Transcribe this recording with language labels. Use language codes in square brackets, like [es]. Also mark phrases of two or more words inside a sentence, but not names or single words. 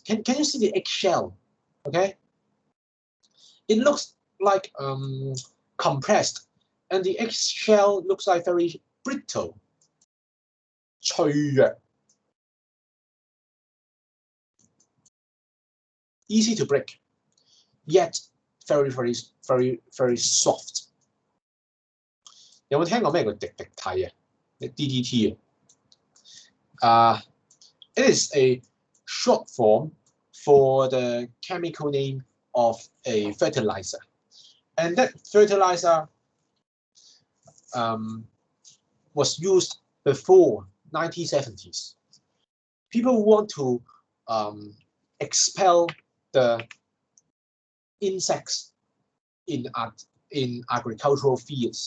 [en] Can you see the eggshell? Okay, it looks like compressed, and the eggshell looks like very brittle. 脆弱 easy to break, yet very soft. [yue] 有冇聽過咩叫滴滴體啊？ [en] DDT 啊 ？It is a short form for the chemical name of a fertilizer, and that fertilizer was used before 1970s. People want to expel the insects in agricultural fields.